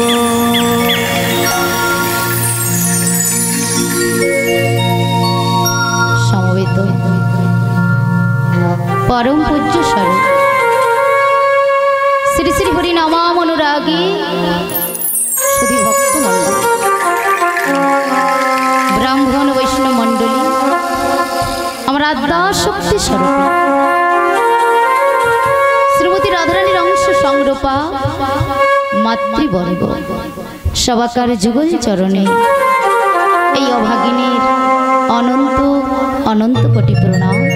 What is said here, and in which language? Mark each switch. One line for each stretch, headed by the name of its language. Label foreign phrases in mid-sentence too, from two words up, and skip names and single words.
Bangla: সমবেত পরম পূজ্য স্বরূপ শ্রী শ্রী হরি নামাম অনুরাগী সুধী ভক্ত মণ্ডল ব্রাহ্মণ বৈষ্ণব মণ্ডলী আমার আদ্যা শক্তি স্বরূপ শ্রীমতী রাধারানীর অংশ সংরূপা মাতৃবর্গ সবাকার যুগল চরণে এই অভাগিনীর অনন্ত অনন্ত কোটি প্রণাম।